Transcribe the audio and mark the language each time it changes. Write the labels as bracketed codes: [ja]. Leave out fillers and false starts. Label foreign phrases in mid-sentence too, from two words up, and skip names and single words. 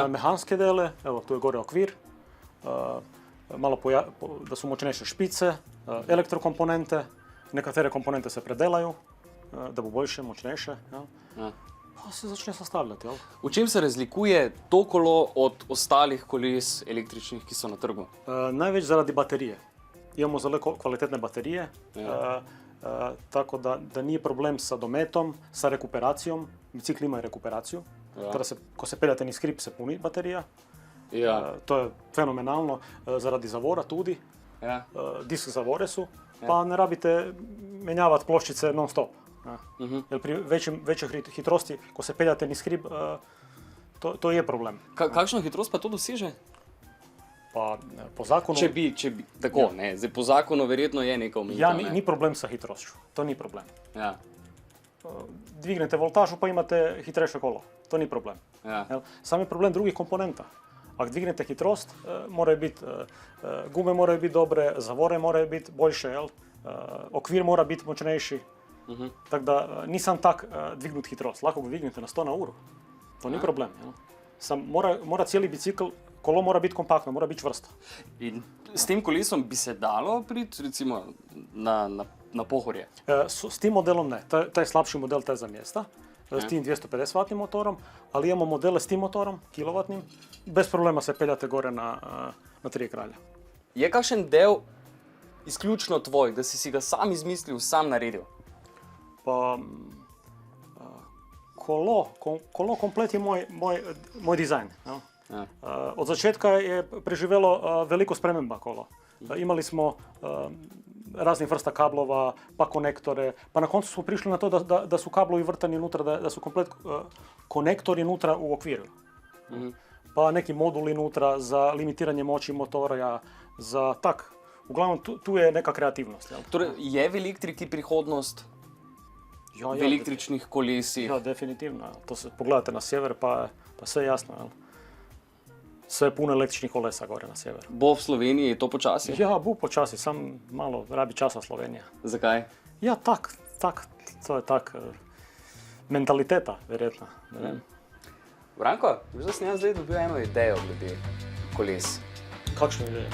[sl] mehanske dele, evo tu je gore okvir, malo da su močnejše špice, elektrokomponente, nekatere komponente se predelaju, da bo boljše, močnejše, jel? Ja. Pa se začne sestavljati, jel? V čem se razlikuje to kolo od ostalih koles električnih, ki so na trgu? Največ zaradi baterije. Imamo zelo kvalitetne baterije, Ja. [hr] tako da nije problem sa dometom, sa rekuperacijom. Bicikli imaju rekuperaciju. [sl] Ja. Ko se peljate niz hrib se puni baterija. Ja. To je fenomenalno zaradi zavora tudi. Ja. Disk zavore su, pa ne rabite menjavati ploščice non stop. [hr] Jer pri većoj hitrosti, [sl] ko se peljate niz hrib, [hr] to je problem. [sl] Kakšno hitrost pa to doseže? Pa po zakonu... Če bi, tako, ne, zdaj po zakonu verjetno je neka omejitev, Ja, ne? ni problem [hr] sa hitrošću, [sl] to ni problem. Ja. Dvignete voltažu pa imate hitrejše kolo, to ni problem. Ja. Jel? [hr] Sam je problem drugih komponenta. Ako dvignete hitrost, gume moraju biti dobre, zavore moraju biti boljše, jel? Okvir mora biti močnejši. Tako da nisam tak dvignut hitrost. [sl] Lako ga dvignete na 100 na uru. To ni problem. Jel? [hr] Mora cijeli bicikl, kolo mora biti kompaktno, mora biti čvrsto. [sl] In s tem kolesom bi se dalo priti recimo na Pohorje? [hr] S tim modelom ne. Taj slabši model, taj za mjesta. S tim 250 vatnim motorom, ali imamo modele s tim motorom, kilovatnim, bez problema [sl] se peljate gore [hr] na Tri kralja. [sl] Je kakšen del izključno tvoj, da si ga sam izmislil, sam naredil? Pa kolo komplet je moj dizajn. No? Ja. Od začetka je preživelo veliko sprememba kolo. [hr] Imali smo raznih vrsta kablova, pa konektore, pa na koncu smo prišli na to da su kablovi vrtani unutra, da su komplet konektori unutra u okviru. Pa neki moduli unutra za limitiranje moći motora, za tak. Uglavnom, tu je neka kreativnost. Jel? [sl] Torej, je v elektriki prihodnost? V električnih kolesih? Ja, definitivno. [hr] To se pogledate na sjever, pa sve jasno. Jel? Sve je puno električnih kolesa gore na sjeveru. [sl] Bo v Sloveniji to počasi? Ja, bo počasi, sam malo rabi časa Slovenija. Zakaj? Ja, tak, to je tak, mentaliteta, verjetno. Ne vem. Branko, veš, da sem jaz zdaj dobil eno idejo glede koles. Kakšno idejo?